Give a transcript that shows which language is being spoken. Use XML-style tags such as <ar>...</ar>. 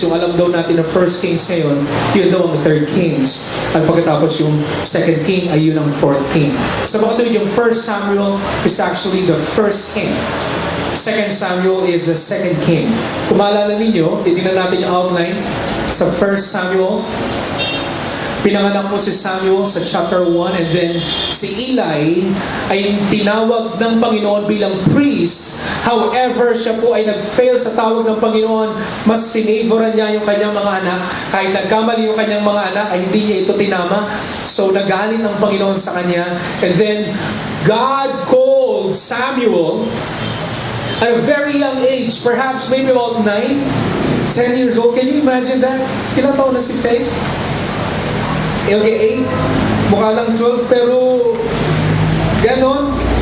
<tl>Yung alam daw natin na 1 Kings ngayon, yun daw ang 3 Kings. At pagkatapos yung 2 King ay yun ang 4th King. So bakit yung 1 Samuel</tl> <en>is actually the 1st King.</en> <tl>2 Samuel is the 2nd King. Kung maalala ninyo, titignan natin yung outline. Sa 1 Samuel, pinanganak po si Samuel sa chapter 1, and then si Eli ay tinawag ng Panginoon bilang priest. However, siya po ay nag-fail sa tawag ng Panginoon. Mas finavoran niya yung kanyang mga anak. Kahit nagkamali yung kanyang mga anak, ay hindi niya ito tinama. So, nagalit ang Panginoon sa kanya.</tl> <en>And then, God called Samuel at a very young age, perhaps maybe about 9, 10 years old. Can you imagine that?</en> <tl>Ilang taon na si Faith? Okay, 8, mukha lang 12, pero ganon.</tl>